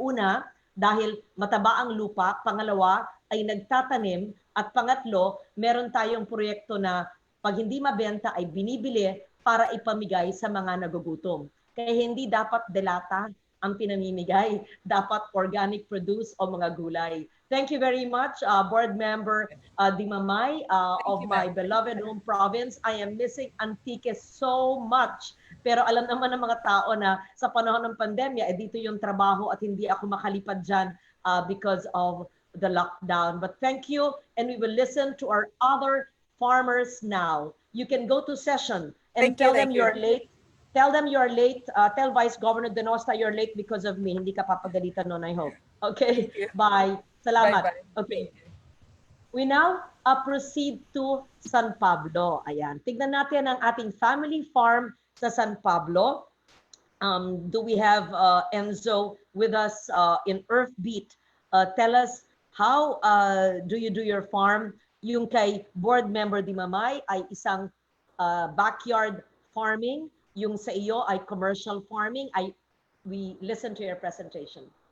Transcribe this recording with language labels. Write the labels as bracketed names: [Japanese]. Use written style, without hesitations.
[Filipino] Una, dahil mataba ang lupa. Pangalawa, ay nagtatanim. At pangatlo, meron tayong proyekto na pag hindi mabenta ay binibili para ipamigay sa mga nagugutom. Kaya hindi dapat delata ang pinamimigay. Dapat organic produce o mga gulay. [English] Thank you very much, Board Member Dimamay of my beloved home province. I am missing Antique so much. [Filipino] Pero alam naman ng mga tao na sa panahon ng pandemya, dito yung trabaho at hindi ako makalipad dyan [English] because of the lockdown. But thank you, and we will listen to our other farmers now. You can go to session and tell them you're late. Tell them you're late. Tell Vice Governor Denosta you're late because of me. [Filipino] Hindi ka papagalitan nun, I hope. [English] Okay, bye. [Filipino] Salamat. [English] Bye-bye. Okay. We now proceed to San Pablo. Ayan. [Filipino] Tignan natin ang ating family farm sa San Pablo. [English] Do we have Enzo with us in Earthbeat? Tell us, how do you do your farm? [Filipino] Yung kay Board Member Dimamay ay isang backyard farming. Yung sa iyo ay commercial farming. [English] We listen to your presentation.